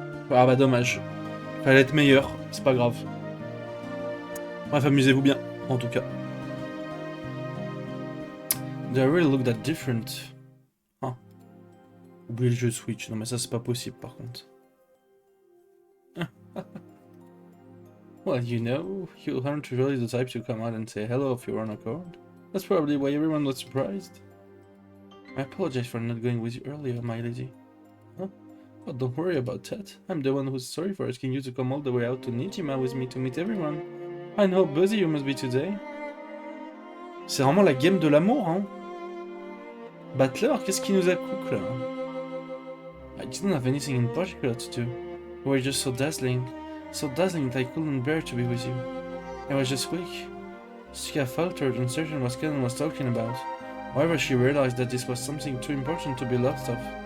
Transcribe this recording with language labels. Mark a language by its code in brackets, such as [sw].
[fr] Ah bah dommage. Fallait être meilleur, c'est pas grave. Bref, amusez-vous bien, en tout cas. [en] Do I really look that different? Ah. [fr] Oubliez le jeu Switch, non mais ça c'est pas possible par contre. [en] Well, you know, you aren't really the type to come out and say hello if you're on a card. That's probably why everyone was surprised. I apologize for not going with you earlier, my lady. Huh? Oh, don't worry about that. I'm the one who's sorry for asking you to come all the way out to Nijima with me to meet everyone. I know how busy you must be today. [fr] C'est vraiment la game de l'amour, hein. Battler, qu'est-ce qui nous accouple là? [en] I didn't have anything in particular to do. You were just so dazzling that I couldn't bear to be with you. I was just weak. Shika faltered, uncertain what Kenan was talking about. However, she realized that this was something too important to be lost of.